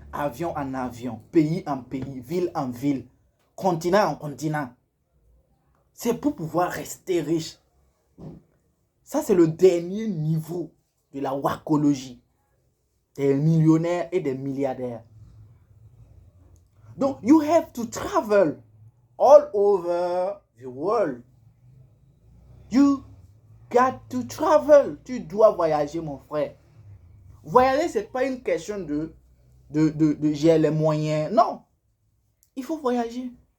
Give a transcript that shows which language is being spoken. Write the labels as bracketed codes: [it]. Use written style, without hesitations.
[fr] Avion en avion, pays en pays, ville en ville, continent en continent. C'est pour pouvoir rester riche. Ça, c'est le dernier niveau de la wacologie. Des millionnaires et des milliardaires. [en] Donc, you have to travel all over the world. You got to travel. [fr] Tu dois voyager, mon frère. Voyager, ce n'est pas une question de j'ai les moyens. Non. Il faut voyager.